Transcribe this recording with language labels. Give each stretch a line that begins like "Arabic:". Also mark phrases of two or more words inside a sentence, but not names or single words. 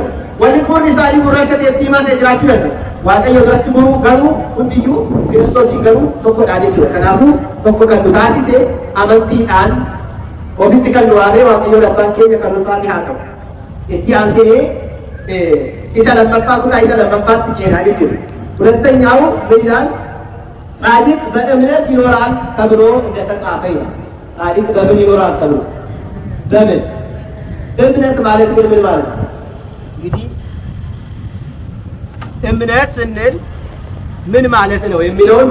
Oromo: Warri fuulli isaanii gurraacha ta'e diimaa ta'e jiraachuu danda'u. Waaqayyo duratti garuu hundiyyuu Kiristoosiin garuu tokkodha jechuudha. Kanaafuu tokko kan nu taasise amantiidhaan ofitti kan nu waamee waaqayyo abbaan keenya kan ulfaate haa ta'u. Itti aansinee isa lammaffaa kutaa isa lammaffaatti ceenaa jechuudha.
Amharic: ሁለተኛው ምን ይላል? ጻድቅ በእምነት ይኖራል ተብሎ እንደተጻፈ ይላል። ጻድቅ በምን ይኖራል ተብሎ በምን እምነት ማለት ምን ማለት ነው? እንግዲህ እምነት ስንል ምን ማለት ነው የሚለውን